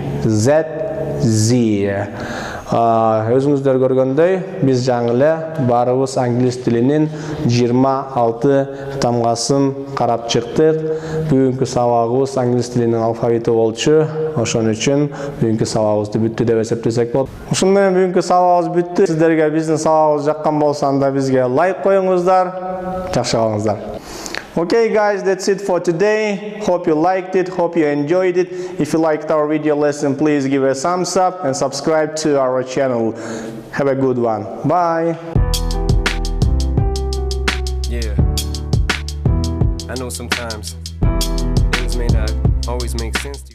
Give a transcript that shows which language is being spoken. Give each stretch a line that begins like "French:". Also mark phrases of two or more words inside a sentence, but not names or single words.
Kyrgyz: Өзүңүздөр көргөндөй, биз жаңы эле баарыбыз англис тилинин 26 тамгасын карап чыктык. Бүгүнкү сабагыбыз англис тилинин алфавити болчу. Ошон үчүн бүгүнкү сабагыбызды бүттү деп эсептесек болот. Ушун менен бүгүнкү сабагыбыз бүттү. Сиздерге биздин сабагыбыз жаккан болсо, анда бизге лайк коюңуздар. Жакшы калыңыздар.
English: Okay guys, that's it for today. Hope you liked it, hope you enjoyed it. If you liked our video lesson, please give a thumbs up and subscribe to our channel. Have a good one. Bye. Yeah, I know sometimes things may not always make sense to you.